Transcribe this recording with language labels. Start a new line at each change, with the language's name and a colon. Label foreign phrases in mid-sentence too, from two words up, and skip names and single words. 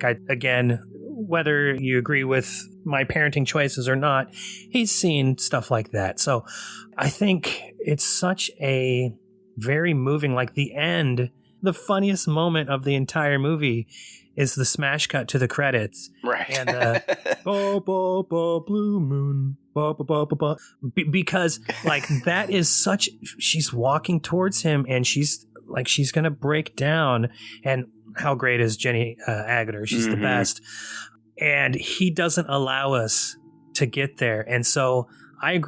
English: Again, whether you agree with my parenting choices or not, he's seen stuff like that. So I think it's such a very moving, like the end, the funniest moment of the entire movie is the smash cut to the credits. Right. And ba, ba, ba, blue moon, ba, ba, ba, ba, ba. Because like that is such, she's walking towards him and she's going to break down. And how great is Jenny Agutter? She's the best. And he doesn't allow us to get there. And so I agree.